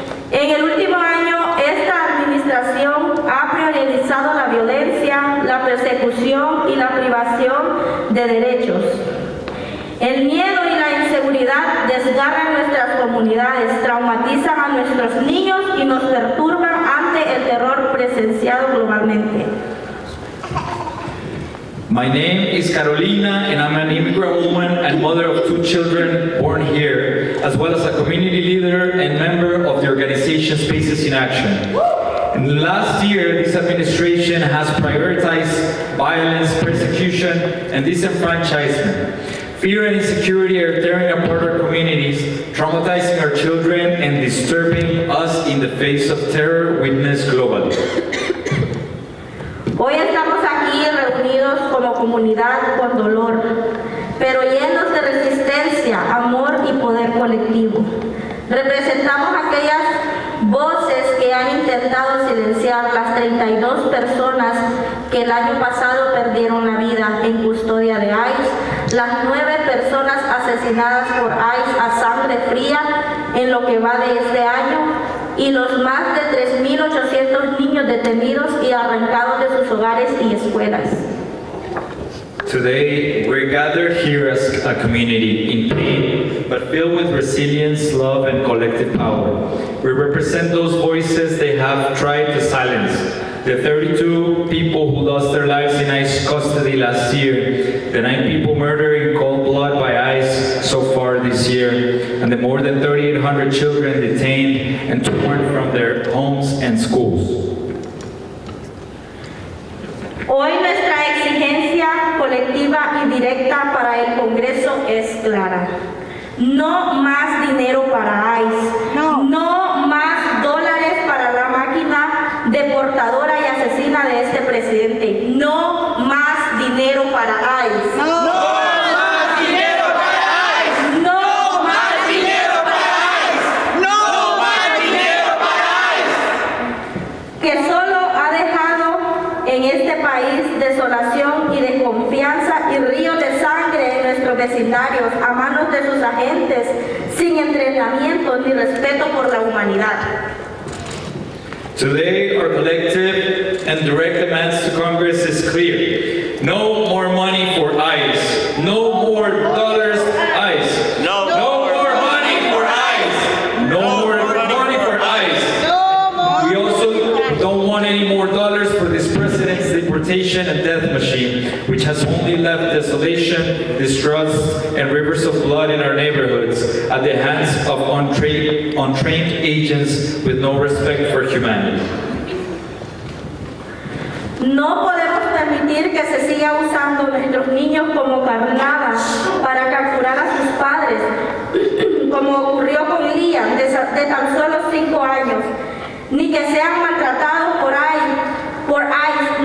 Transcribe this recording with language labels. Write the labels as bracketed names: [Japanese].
[Spanish] En el último año, esta administración ha priorizado la violencia, la persecución y la privación de derechos. El miedo y la inseguridad desgarran nuestras comunidades, traumatizan a nuestros niños y nos perturban ante el terror presenciado globalmente. [English] My name is Carolina and I'm an immigrant woman and mother of 2 children born here, as well as a community leader and member of the organization Spaces in Action. And last year, this administration has prioritized violence, persecution, and disenfranchisement. Fear and insecurity are tearing apart our communities, traumatizing our children, and disturbing us in the face of terror witnessed globally. [Spanish] Hoy estamos aquí reunidos como comunidad con dolor, pero llenos de resistencia, amor y poder colectivo. Representamos aquellas voces intentado silenciar las 32 personas que el año pasado perdieron la vida en custodia de ICE, las 9 personas asesinadas por ICE a sangre fría en lo que va de este año y los más de 3.800 niños detenidos y arrancados de sus hogares y escuelas. [English] Today, we're gathered here as a community in pain, but filled with resilience, love, and collective power. We represent those voices they have tried to silence. The 32 people who lost their lives in ICE custody last year, the 9 people murdered in cold blood by ICE so far this year, and the more than 3,800 children detained and torn from their homes and schools. [Spanish] Hoy nuestra exigencia colectiva y directa para el Congreso es clara. No más dinero para ICE. No más dólares para la máquina deportadora y asesina de este presidente. No más dinero para ICE. No más dinero para ICE. No más dinero para ICE. No más dinero para ICE. Que solo ha dejado en este país desolación y desconfianza y ríos de sangre en nuestros vecindarios a manos de sus agentes sin entrenamiento ni respeto por la humanidad. [English] Today, our collective and direct demands to Congress is clear. No more money for ICE. No more dollars ICE. No more money for ICE. No more money for ICE. We also don't want any more dollars for this president's deportation and death machine, which has only left desolation, distrust, and rivers of blood in our neighborhoods at the hands of untrained agents with no respect for humanity. [Spanish] No podemos permitir que se siga usando nuestros niños como carnadas para capturar a sus padres, como ocurrió con Liam, de tan solo 5 años, ni que sean maltratados por ICE.